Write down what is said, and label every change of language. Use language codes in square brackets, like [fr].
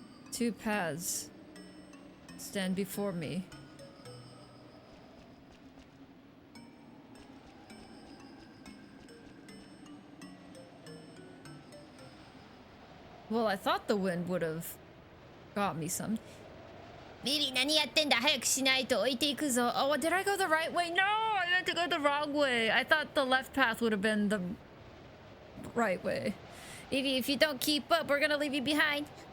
[en] Two paths stand before me. Well, I thought the wind would have got me some. [ja] Vivi, 何やってんだ?早くしないと置いていくぞ. [en] Oh, did I go the right way? No, I meant to go the wrong way. I thought the left path would have been the right way. Vivi, if you don't keep up, we're gonna leave you behind.